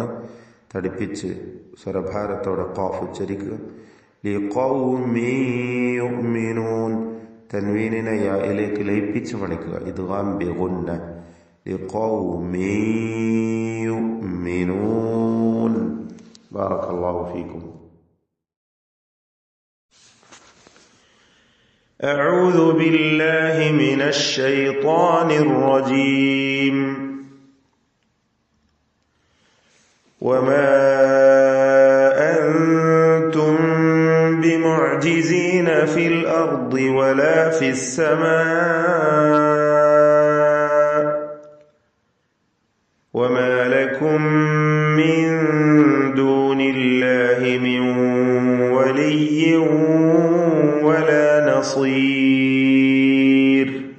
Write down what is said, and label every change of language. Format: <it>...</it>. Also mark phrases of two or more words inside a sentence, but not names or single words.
<ml>തടിപ്പിച്ച് സ്വരഭാരത്തോടെ ഖാഫ് ഉച്ചരിക്കുക.</ml> <ar>لقوم يؤمنون.</ar> <ml>തൻവീനിനെ യായിലേക്ക് ലയിപ്പിച്ച് മണിക്കുക.</ml> <ar>إدغام بغنة. لقوم يؤمنون. بارك الله فيكم. أعوذ بالله من الشيطان الرجيم. وما أنتم بمعجزين في الأرض ولا في السماء وما لكم من دون الله من ولي ولا نصير.</ar>